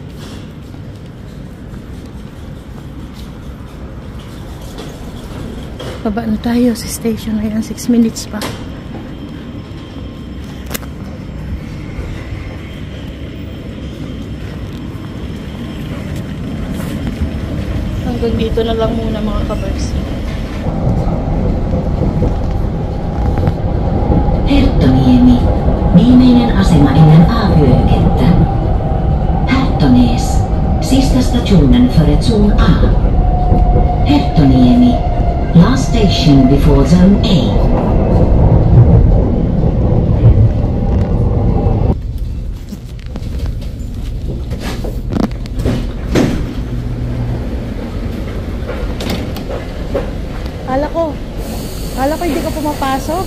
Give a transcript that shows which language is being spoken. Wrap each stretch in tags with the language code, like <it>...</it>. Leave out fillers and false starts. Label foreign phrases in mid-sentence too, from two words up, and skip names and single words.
<tl>Baba na tayo sa station. Ayan, 6 minutes pa. Hanggang dito na lang muna mga kabars.</tl> <fi>Herttoniemi, viimeinen asema ennen A-vyöhykettä.</fi> <sv>Herttones, sista stationen före zon A.</sv> <en>Herttoniemi, last station before zone A.</en> <tl>Kala ko hindi ka pumapasok.</tl>